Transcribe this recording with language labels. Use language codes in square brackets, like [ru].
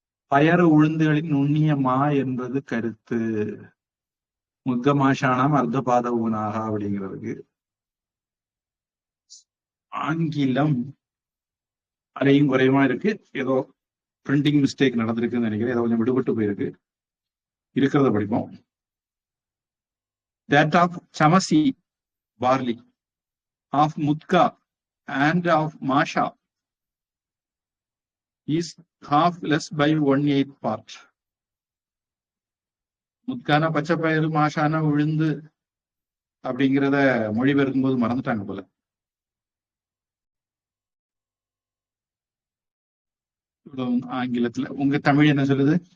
[ta] பயறு உளுந்துகளின் நுண்ணிய மா என்பது கருத்து. [sa] முத்தமாஷானாம் அர்த்தபாத ஊனாக [ta] அப்படிங்கிறதுக்கு ஆங்கிலம் அரையும் குறையுமா இருக்கு. ஏதோ பிரிண்டிங் மிஸ்டேக் நடந்திருக்குன்னு நினைக்கிறேன். ஏதோ கொஞ்சம் விடுபட்டு போயிருக்கு. இருக்கிறத படிப்போம். [en] That of chamasi barley, of mutka and of masha is half less by 1/8 part. [ta] முத்கான பச்சை பயிறு, மாஷான உளுந்து அப்படிங்கிறத மொழிபெயர்க்கும் போது மறந்துட்டாங்க போல. ஆங்கிலத்துல உங்க தமிழ் என்ன சொல்லுது?